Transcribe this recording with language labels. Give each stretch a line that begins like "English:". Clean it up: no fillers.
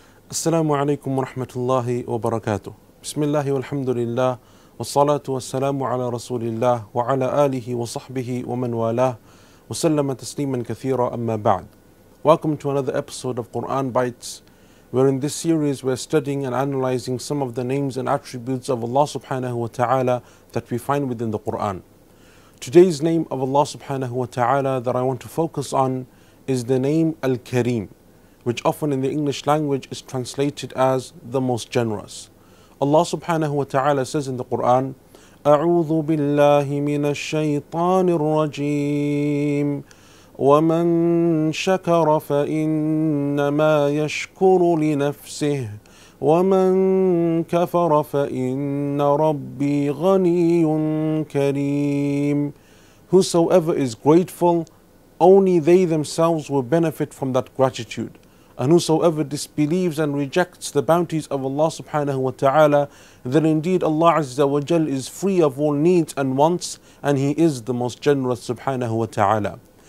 Arabic: السلام عليكم ورحمة الله وبركاته. بسم الله والحمد لله والصلاة والسلام على رسول الله وعلى آله وصحبه ومن والاه وسلم تسليما كثيرا أما بعد.
English: Welcome to another episode of Quran Bites, where in this series we're studying and analyzing some of the names and attributes of Allah subhanahu wa ta'ala that we find within the Quran. Today's name of Allah subhanahu wa ta'ala that I want to focus on is the name Al-Karim, which often in the English language is translated as the most generous. Allah subhanahu wa ta'ala says in the Quran,
Arabic: أعوذ بالله من الشيطان الرجيم ومن شكر فإنما يشكر لنفسه ومن كفر فإن ربي غني كريم.
English: Whosoever is grateful, only they themselves will benefit from that gratitude. And whosoever disbelieves and rejects the bounties of Allah subhanahu wa ta'ala, then indeed Allah Azza wa Jal is free of all needs and wants, and He is the most generous subhanahu wa ta'ala.